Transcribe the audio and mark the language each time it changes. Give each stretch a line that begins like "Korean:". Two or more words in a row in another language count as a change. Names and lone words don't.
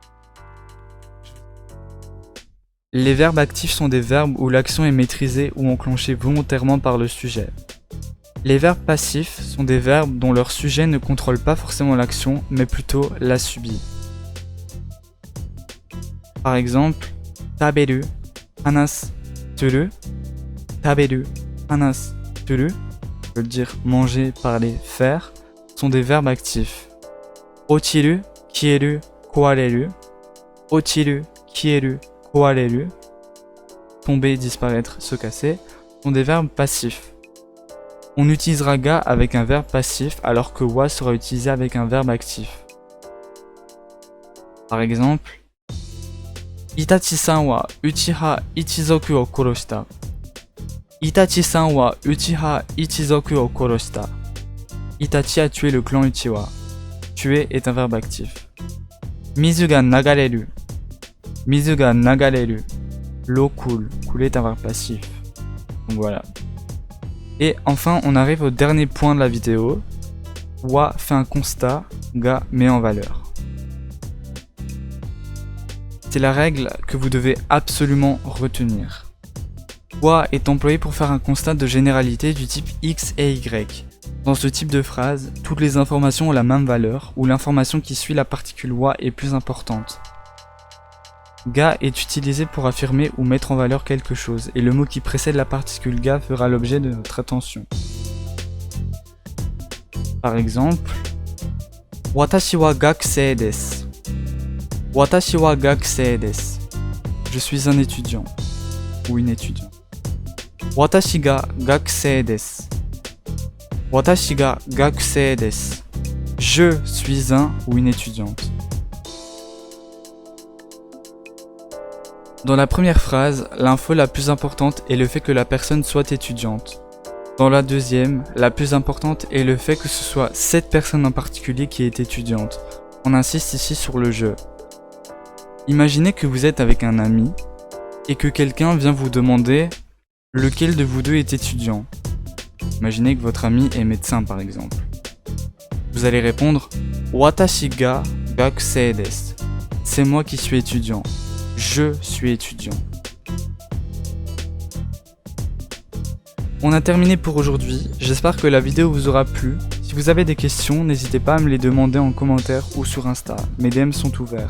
French: Les verbes actifs sont des verbes où l'action est maîtrisée ou enclenchée volontairement par le sujet. Les verbes passifs sont des verbes dont leur sujet ne contrôle pas forcément l'action, mais plutôt la subit. Par exemple,
Japanese: 食べる、話す、する、食べる、話す、する,
French: je veux dire manger, parler, faire, sont des verbes actifs.
Japanese: 落ちる、消える、壊れる、落ちる、消える,
French: kowareru, tomber, disparaître, se casser, sont des verbes passifs. On utilisera ga avec un verbe passif alors que wa sera utilisé avec un verbe actif. Par exemple,
Japanese: イタチさんはうちは一族を殺した. イタチさんはうちは一族を殺した.
French: Itachi a tué le clan Uchiwa. Tuer est un verbe actif.
Japanese: 水が流れる。水が流れる.
French: L'eau coule. Couler est un verbe passif. Donc voilà. Et enfin, on arrive au dernier point de la vidéo. Wa fait un constat, ga met en valeur. C'est la règle que vous devez absolument retenir. Wa est employé pour faire un constat de généralité du type X et Y. Dans ce type de phrase, toutes les informations ont la même valeur, ou l'information qui suit la particule wa est plus importante. Ga est utilisé pour affirmer ou mettre en valeur quelque chose, et le mot qui précède la particule ga fera l'objet de notre attention. Par exemple,
Japanese: 私は学生です. 私は学生です.
French: Je suis un étudiant ou une étudiante.
Japanese: 私が学生です。私が学生です.
French: Je suis un ou une étudiante. Dans la première phrase, l'info la plus importante est le fait que la personne soit étudiante. Dans la deuxième, la plus importante est le fait que ce soit cette personne en particulier qui est étudiante. On insiste ici sur le je. Imaginez que vous êtes avec un ami et que quelqu'un vient vous demander lequel de vous deux est étudiant. Imaginez que votre ami est médecin par exemple. Vous allez répondre
Japanese: 私が学生です.
French: C'est moi qui suis étudiant. Je suis étudiant. On a terminé pour aujourd'hui, j'espère que la vidéo vous aura plu. Si vous avez des questions, n'hésitez pas à me les demander en commentaire ou sur Insta, mes DM sont ouverts.